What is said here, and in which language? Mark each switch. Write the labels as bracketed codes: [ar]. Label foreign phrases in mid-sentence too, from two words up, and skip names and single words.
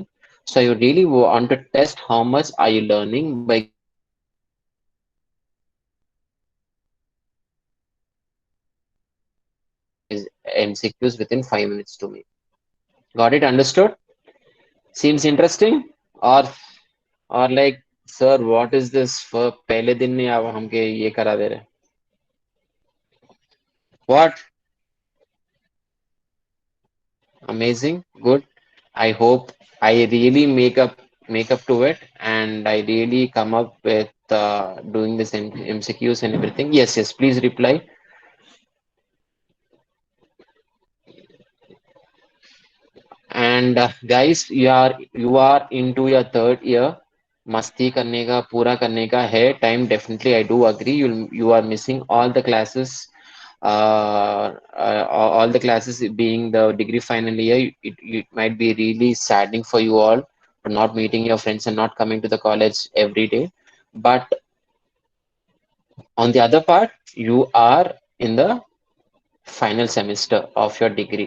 [en] So you really want to test how much are you learning by giving me some MCQs within 5 minutes to me. Got it? Understood? Seems interesting? Or like, sir, what is this? [hi] For पहले दिन में आप हमके ये करा दे रहे? [en] What? Amazing, good. I hope I really make up to it, and I really come up with doing this in MCQs and everything. Yes, yes. Please reply. And guys, you are into your third year. [hi] मस्ती करने का पूरा करने का है time. [en] Definitely, I do agree. You are missing all the classes. All the classes being the degree final year. It might be really saddening for you all for not meeting your friends and not coming to the college every day. But on the other part, you are in the final semester of your degree.